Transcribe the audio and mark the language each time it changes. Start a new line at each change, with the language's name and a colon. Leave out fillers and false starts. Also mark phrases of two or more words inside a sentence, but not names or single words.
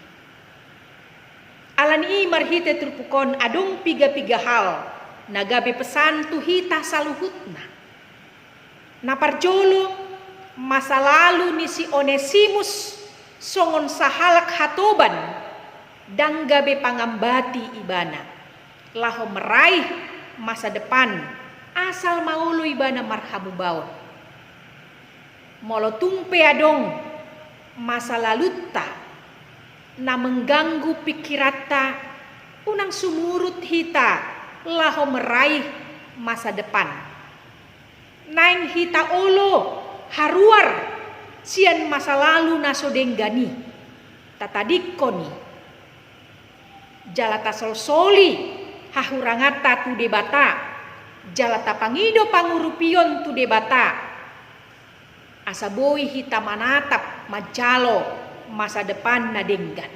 Batak Toba: Alani marhite turpukon adong piga-piga hal nagabe pesan tuhita saluhutna. Naparjolo
Indonesian: masa lalu
Batak Toba: ni si Onesimus songon sahalak hatoban dang gabe pangambati ibana laho
Indonesian: meraih masa depan
Batak Toba: asal maulu ibana marhamu baon. Molo tumpe adong masa lalutta na mengganggu pikirata unang sumurut hita laho
Indonesian: meraih masa depan.
Batak Toba: Naing hita olo haruar sian
Indonesian: masa lalu
Batak Toba: naso denggani tatadikoni jalata solsoli hahurangata tu debata jalata pangido pangurupion tu debata asaboi hita manatap majalo
Indonesian: masa depan
Batak Toba: na denggan.